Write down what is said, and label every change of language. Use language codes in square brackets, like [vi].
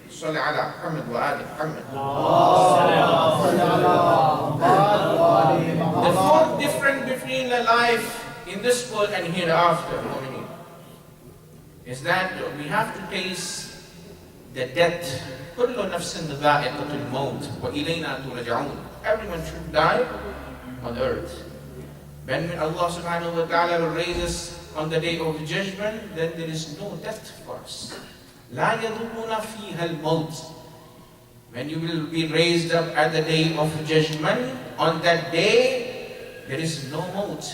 [ar] صلى على محمد وآل محمد. [en] The fourth difference between the life in this world and hereafter is that we have to taste the death. [ar] كل نفس ذائقة الموت وإلينا ترجعون. [en] Everyone should die on earth. When Allah subhanahu wa ta'ala will raise us on the day of judgment, then there is no death for us. [ar] لا يذوقون فيها الموت. [en] When you will be raised up at the day of judgment, on that day there is no maut.